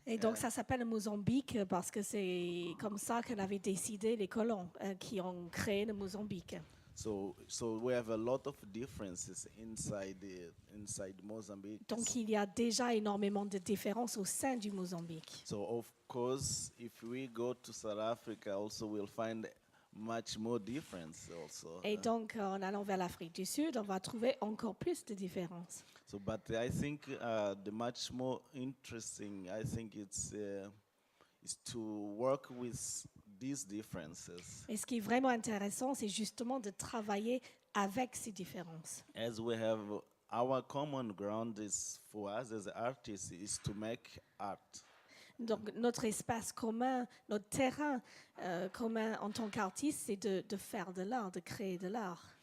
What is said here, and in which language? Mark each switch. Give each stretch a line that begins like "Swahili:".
French: Et donc ça s'appelle Mozambique parce que c'est comme ça qu'elle avait décidé les colons qui ont créé le Mozambique.
English: So we have a lot of differences inside Mozambique.
French: Donc il y a déjà énormément de différences au sein du Mozambique.
English: So of course, if we go to South Africa, also we'll find much more difference also.
French: Et donc en allant vers l'Afrique du Sud, on va trouver encore plus de différences.
English: So, but I think the much more interesting, I think it's is to work with these differences.
French: Et ce qui est vraiment intéressant, c'est justement de travailler avec ces différences.
English: As we have our common ground is for us as artists is to make art.
French: Donc notre espace commun, notre terrain commun en tant qu'artiste, c'est de faire de l'art, de créer de l'art.